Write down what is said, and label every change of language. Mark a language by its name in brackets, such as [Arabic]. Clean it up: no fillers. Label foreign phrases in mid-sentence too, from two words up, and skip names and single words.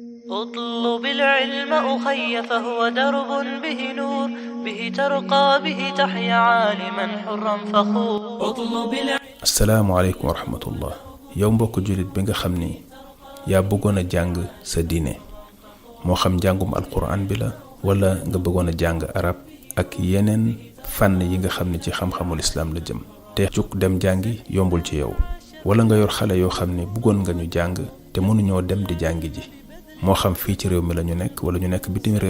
[Arabic] اطلب العلم أخي فهو درب به نور، به ترقى به تحيا عالما حرا فخور. اطلب السلام عليكم ورحمة الله [Wolof] yow mbokk jullit bi nga xam ni yaa bëggoon a jàng sa diine moo xam njàngum alquran bi la wala nga bëggoon a jàng arab ak yeneen fànn yi nga xam ne ci xam-xamul islaam la jëm te juk dem jàngi yombul ci yow wala nga yor xale yoo xam ne bëggoon nga ñu jàng te mënuñoo dem di jàngi ji moo xam fii ci réew mi la ñu nekk wala ñu nekk bitim réew.